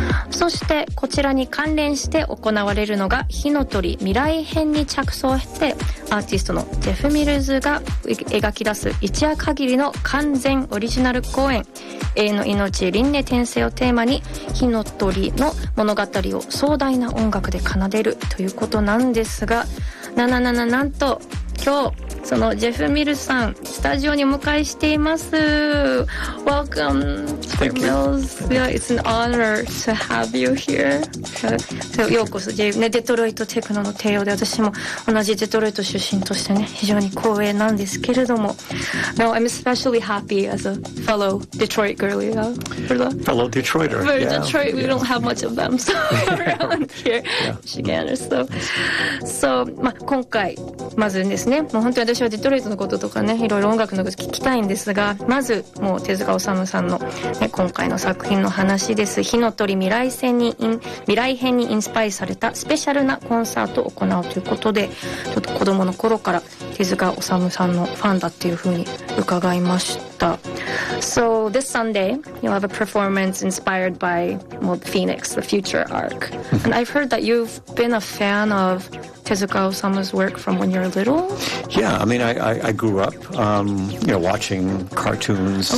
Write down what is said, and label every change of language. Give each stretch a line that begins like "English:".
Japanese: そしてこちらに関連して行われるのが火の鳥未来編に着想して、アーティストのジェフ・ミルズが描き出す一夜限りの完全オリジナル公演、永遠の命輪廻転生をテーマに火の鳥の物語を壮大な音楽で奏でるということなんですが、なんと今日そのジェフ・ミルさんスタジオにお迎えしています。
English: Welcome to Mills. Yeah, it's an honor to have you here.
Japanese: So, ようこそ、ね、デトロイトテクノの帝王で、私も同じデトロイト出身としてね、非常に光栄なんですけれども、
English: Now I'm especially happy as a fellow Detroit girl, you know, for the fellow Detroiter. For Detroit, we don't have much of them so around here, Michigan or so.
Japanese: So, 今回まずですね、もう本当に私はデトロイトのこととかね、いろいろ音楽のこと聞きたいんですが、まずもう手塚治虫さんの、ね、今回の作品の話です。火の鳥未来編にインスパイされたスペシャルなコンサートを行うということで、ちょっと子供の頃から手塚治虫さんのファンだっていうふうに伺いました。
English: So this Sunday you'll have a performance inspired by Phoenix, the future arc. And I've heard that you've been a fan of Tezuka Osamu's work from when you were little. Yeah, I mean, I grew up, you know, watching cartoons.